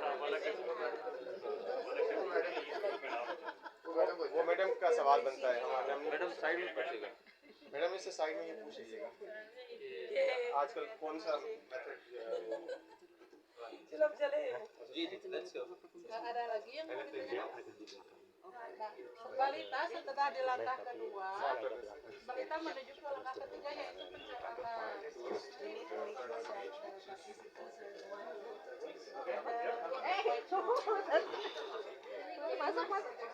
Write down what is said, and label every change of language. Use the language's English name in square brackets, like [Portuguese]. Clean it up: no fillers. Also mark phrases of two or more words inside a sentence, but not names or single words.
[Hindi] वो मैडम का सवाल बनता है मैडम साइड में पूछिएगा मैडम इससे साइड में ही पूछ लीजिएगा आजकल कौन सा मेथड जी [English] let's go [Indonesian] ada lagi yang mau ditanya? Balita setelah di langkah kedua, balita menuju ke langkah ketiga yaitu pencatatan. Masuk.